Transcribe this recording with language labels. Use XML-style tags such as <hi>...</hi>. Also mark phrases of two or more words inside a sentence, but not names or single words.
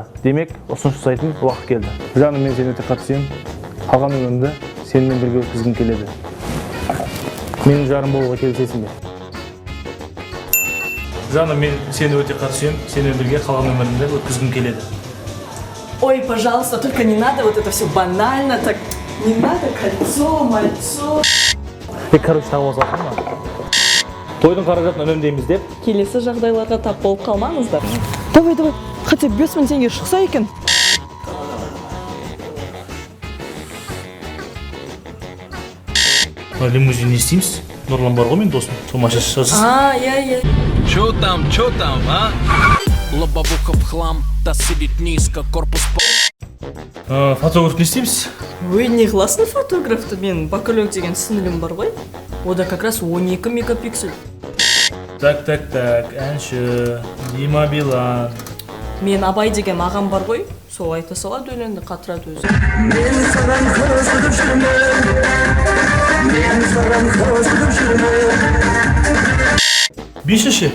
<kk>Демек, ұсыныс жасайтын уақыт келді. Жаным, мен сені өте қатты сүйемін. Қалған өмірімді сенімен бірге өткізгім келеді. Менің жарым болуға келісесің бе? Жаным, мен сені өте қатты сүйемін. Сенімен бірге қалған өмірімді өткізгім келеді.</kk> <ru>Ой, пожалуйста, только не надо вот это все банально, так не надо кольцо, мальцо.</ru> <kk>Короче, тағы осы ма? Тойдың қаражатын үнемдейміз деп. Келесі жағдайларға тап болып қалмаңыздар.</kk> <ru>Давай, хотя</ru> <kk>5000 теңге шықса екен. Лимузин не істейміз? Нұрлан бар ғой мен досым. Сомаша шығасыз. Иә.</kk> <ru>Чё там, а? Лобовуха в хлам, да сидит низко, корпус</ru> <kk>Фотограф не істейміз? Ой, не классный фотографты, мен бакалек деген сіңілім бар ғой. Ода</kk> <ru>как раз</ru> <kk>12 мегапиксель. Так, әнші, Дима Билан. Мен Абай деген ағам бар ғой, сол айта салады өлеңді қатырады өзі. Бишіші?</kk>